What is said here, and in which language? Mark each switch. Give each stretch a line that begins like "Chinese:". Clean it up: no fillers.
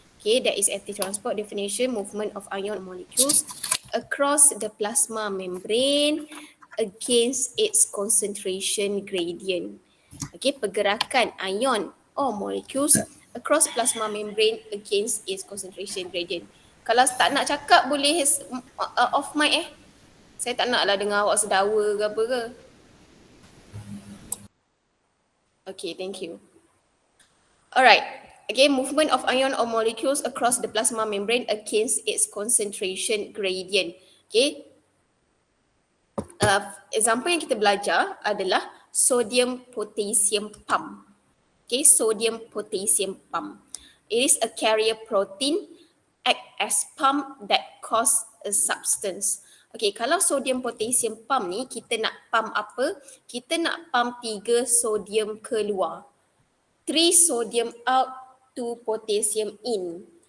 English: Okay, that is active transport definition, movement of ion or molecules across the plasma membrane against its concentration gradient. Okay,
Malay: pergerakan
English: ion or molecules across plasma membrane against its concentration gradient.
Malay: Kalau tak nak cakap boleh off mic Saya tak nak lah dengar awak sedawa ke apa ke.
English: Okay, thank you. Alright. Again, movement of ion or molecules across the plasma membrane against its concentration gradient. Okay.
Malay: Example yang kita belajar adalah sodium potassium pump.
English: Okay, sodium potassium pump. It is a carrier protein act as pump that cause a substance.
Malay: Okay, kalau sodium potassium pump ni kita nak pump apa? Kita nak pump 3 sodium keluar.
English: 3 sodium out, 2 potassium in.